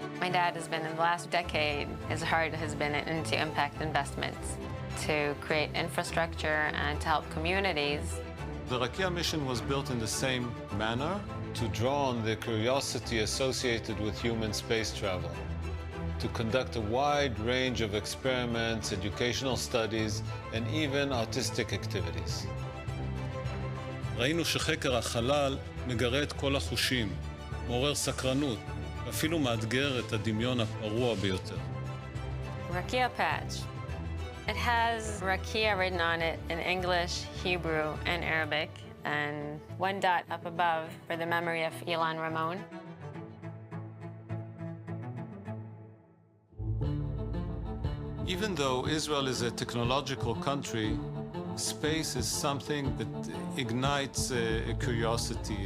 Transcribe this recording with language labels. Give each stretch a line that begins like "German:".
English: My dad has been, in the last decade, his heart has been into impact investments to create infrastructure and to help communities. The Axiom Mission was built in the same manner to draw on the curiosity associated with human space travel, to conduct a wide range of experiments, educational studies, and even artistic activities.
Hebrew: ראינו שחקר החלל מגרה את כל החושים, מעורר סקרנות, ואפילו מאתגר את הדמיון הפרוע ביותר.
English: Rakia patch. It has Rakia written on it in English, Hebrew, and Arabic, and one dot up above for the memory of Ilan Ramon. Even though Israel is a technological country, space is something that ignites a curiosity.